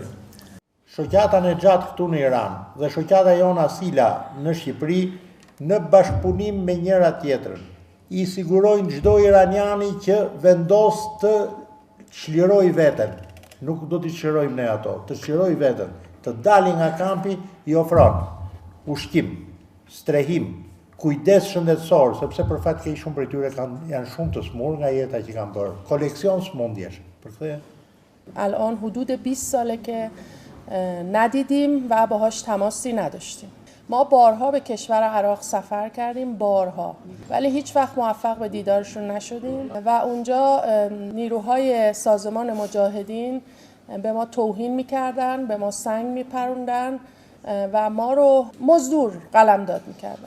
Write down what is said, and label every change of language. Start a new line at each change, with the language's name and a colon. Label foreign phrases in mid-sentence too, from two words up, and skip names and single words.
Albanian: Shoqata e gjatë këtu në Iran dhe shoqata jonë Asila në Shqipëri në bashkëpunim me njëra tjetrën I sigurojnë çdo iraniani që vendos të çlirojë veten. Nuk do t'i çlirojmë ne ato, të çlirojë veten, të dalin nga kampi I ofron ushqim, strehim, kujdes shëndetësor, sepse për fat keq shumë prej tyre janë shumë të smur nga jeta që kanë bërë. Koleksion smundjesh. Përkthye
Persian: الان حدود 20 ساله که ندیدیم و باهاش تماسی نداشتیم. ما بارها به کشور عراق سفر کردیم، بارها، ولی هیچ وقت موفق به دیدارشون نشدیم و اونجا نیروهای سازمان مجاهدین به ما توهین میکردن، به ما سنگ میپروندن و ما رو مزدور قلمداد میکردن.